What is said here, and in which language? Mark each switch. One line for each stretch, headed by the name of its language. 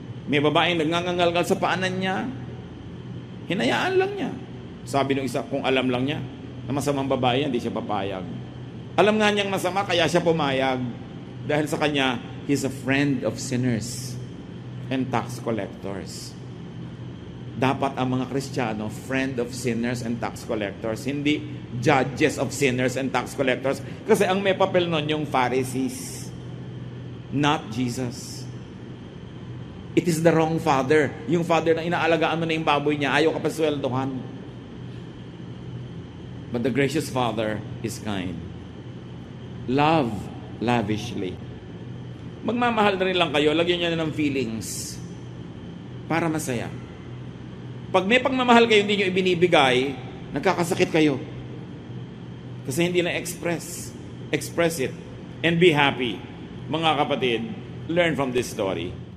Filipino: May babaeng nagngangalgal sa paanan niya. Hinayaan lang niya. Sabi ng isa, kung alam lang niya na masamang babae, hindi siya papayag. Alam nga niyang masama, kaya siya pumayag. Dahil sa kanya,
English: he's a friend of sinners and tax collectors.
Filipino: Dapat ang mga Kristiyano,
English: friend of sinners and tax collectors, hindi judges of sinners and tax collectors.
Filipino: Kasi ang may papel nun yung Pharisees,
English: not Jesus. It is the wrong father.
Filipino: Yung father na inaalagaan mo na yung baboy niya, ayaw ka pa sweldohan.
English: But the gracious Father is kind. Love lavishly.
Filipino: Magmamahal na rin lang kayo, lagyan niyo na ng feelings para masaya. Pag may pagmamahal kayo, hindi nyo ibinibigay, nagkakasakit kayo. Kasi hindi na
English: express. Express it. And be happy.
Filipino: Mga kapatid,
English: learn from this story.